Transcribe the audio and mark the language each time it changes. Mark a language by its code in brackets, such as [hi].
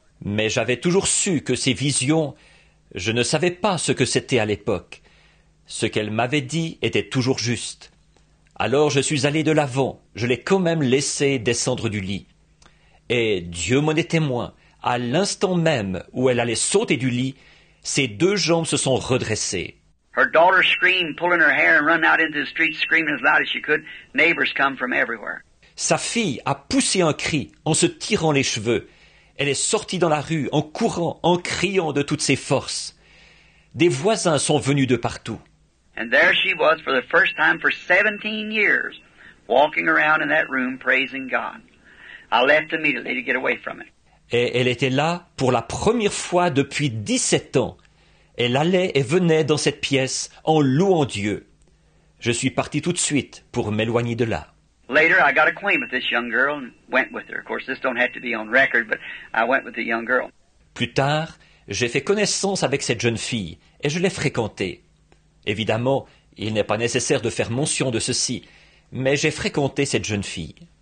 [fr] Mais j'avais toujours su que ces visions, je ne savais pas ce que c'était à l'époque. Ce qu'elle m'avait dit était toujours juste. Alors je suis allé de l'avant, je l'ai quand même laissée descendre du lit. Et Dieu m'en est témoin, à l'instant même où elle allait sauter du lit, ses deux jambes se sont redressées. [en] Her daughter screamed, pulling her hair and run out into the street screaming as loud as she could. Neighbors come from everywhere. [fr] Sa fille a poussé un cri en se tirant les cheveux. Elle est sortie dans la rue en courant, en criant de toutes ses forces. Des voisins sont venus de partout. [en] And there she was for the first time for 17 years, walking around in that room praising God. I left immediately to get away from it. [fr] Et elle était là pour la première fois depuis 17 ans. Elle allait et venait dans cette pièce en louant Dieu. Je suis parti tout de suite pour m'éloigner de là. [en] Later, I got acquainted with this young girl and went with her. Of course, this don't have to be on record, but I went with the young girl. [fr] Plus tard, j'ai fait connaissance avec cette jeune fille et je l'ai fréquentée. Évidemment, il n'est pas nécessaire de faire mention de ceci, mais j'ai fréquenté cette jeune fille.